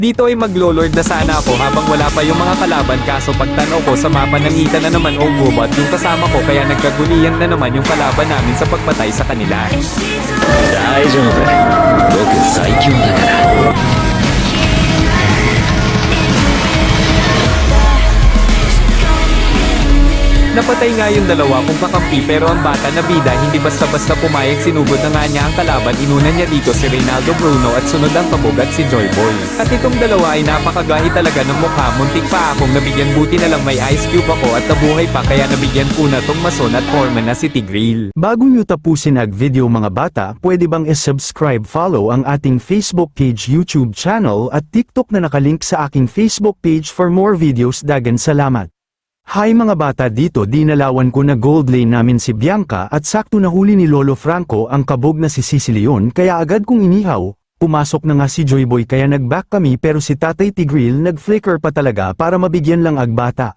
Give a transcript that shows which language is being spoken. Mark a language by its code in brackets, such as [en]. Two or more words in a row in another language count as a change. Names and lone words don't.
[tl] Dito ay maglo-lord na sana ako habang wala pa yung mga kalaban kaso pagtanaw ko sa mapa nangita na naman o gubat yung kasama ko kaya nagkaguliyan na naman yung kalaban namin sa pagpatay sa kanila. [ja] 大丈夫。僕最強だから。 [tl] Napatay nga yung dalawa kong kakampi pero ang bata na bida hindi basta-basta pumayag sinugod na nga niya ang kalaban inuna niya dito si Reynaldo Bruno at sunod ang kabog at si Joy Boy. At itong dalawa ay napakagahi talaga ng mukha muntik pa akong nabigyan buti na lang may ice cube ako at nabuhay pa kaya nabigyan ko na tong mason at foreman na si Tigreal. Bago nyo tapusin ang video mga bata, pwede bang i-subscribe follow ang ating Facebook page, YouTube channel at TikTok na nakalink sa aking Facebook page [en] for more videos. [tl] Dagan salamat. Hi mga bata, dito dinalawan ko na [en] gold lane [tl] namin si Bianca at sakto nahuli ni Lolo Franco ang kabog na si Sicilion kaya agad kong inihaw. Pumasok na nga si Joyboy kaya nag-back kami pero si Tatay Tigreal nag-flicker pa talaga para mabigyan lang agbata.